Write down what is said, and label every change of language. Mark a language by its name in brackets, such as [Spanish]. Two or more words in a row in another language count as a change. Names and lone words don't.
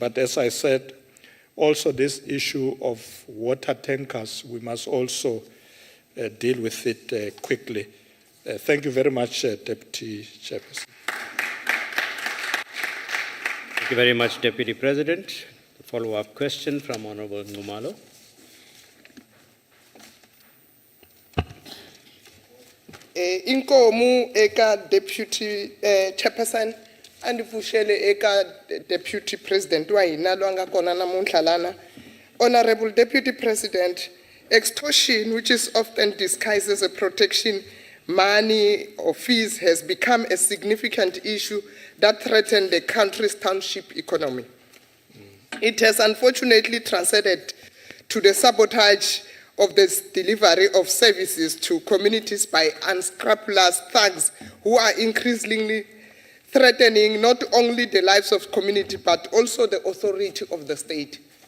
[English] But as I said, also this issue of water tankers, we must also deal with it quickly. Thank you very much, Deputy Chairperson. Thank you very much, Deputy President. A follow-up question from Honorable Ngumalo. [Tsonga] Inkomu eka [English] Deputy Chairperson [Tsonga] andivushele eka [English] Deputy President [Tsonga] wa hina lwanga kona namuntlha lana. [English] Honorable Deputy President, extortion, which is often disguised as a protection money or fees, has become a significant issue that threatens the country's township economy. It has unfortunately transcended to the sabotage of the delivery of services to communities by unscrupulous thugs who are increasingly threatening not only the lives of community but also the authority of the state.